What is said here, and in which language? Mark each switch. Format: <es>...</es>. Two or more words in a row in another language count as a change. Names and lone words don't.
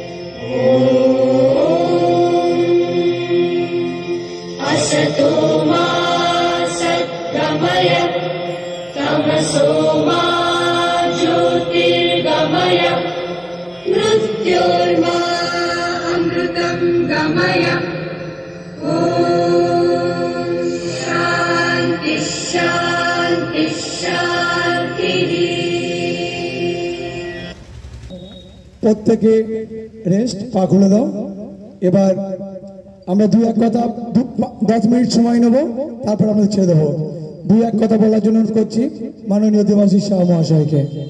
<sa>असतो मा सद्गमय तमसो मा ज्योतिर्गमय मृत्योर्मा अमृतं गमय। ॐ शान्ति शान्ति शान्तिः।</sa> <bn>প্রত্যেকে রেস্ট, পা খুলে দাও। এবার আমরা দুই এক কথা 10 মিনিট সময় নেব, তারপর আমরা ছেড়ে দেবো। দুই এক কথা বলার জন্য অনুরোধ করছি মাননীয় দেবাশিস শাহ মহাশয়কে।</bn>